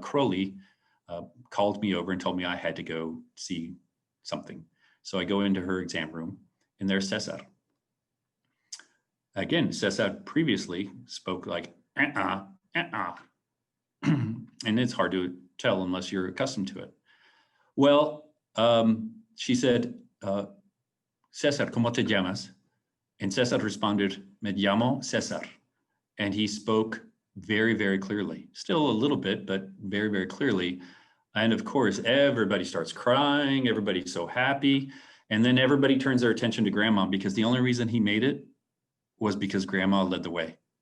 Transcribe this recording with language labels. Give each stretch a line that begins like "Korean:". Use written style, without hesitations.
English: Crowley, called me over and told me I had to go see something. So I go into her exam room and there's Cesar. Again, Cesar previously spoke like, and it's hard to tell unless you're accustomed to it. Well, she said, Cesar,
Spanish: ¿cómo te llamas?
English: And Cesar responded,
Spanish: me llamo Cesar.
English: And he spoke very, very clearly, still a little bit, but very, very clearly. And of course, everybody starts crying, everybody's so happy. And then everybody turns their attention to grandma because the only reason he made it was because grandma led the way.